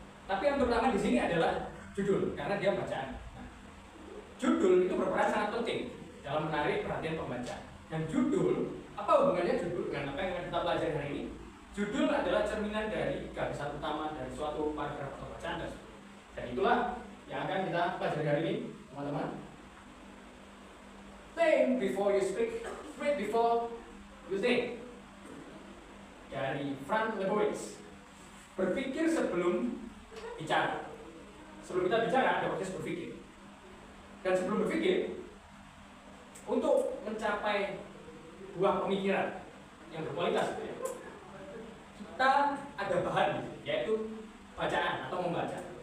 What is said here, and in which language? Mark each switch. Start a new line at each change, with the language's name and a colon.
Indonesian: Tapi yang terutama di sini adalah judul karena dia bacaan. Nah, judul itu berperan sangat penting dalam menarik perhatian pembaca. Dan judul, apa hubungannya judul dengan apa yang kita pelajari hari ini? Judul adalah cerminan dari gagasan utama dari suatu paragraf atau bacaan tersebut. Dan itulah yang akan kita pelajari hari ini, teman-teman.
English: Think before you speak, read before you think.
Indonesian: Dari Frank Lebowitz. Berpikir sebelum bicara. Sebelum kita bicara ada proses berpikir. Dan sebelum berpikir, untuk mencapai buah pemikiran yang berkualitas, kita ada bahan, yaitu bacaan atau membaca.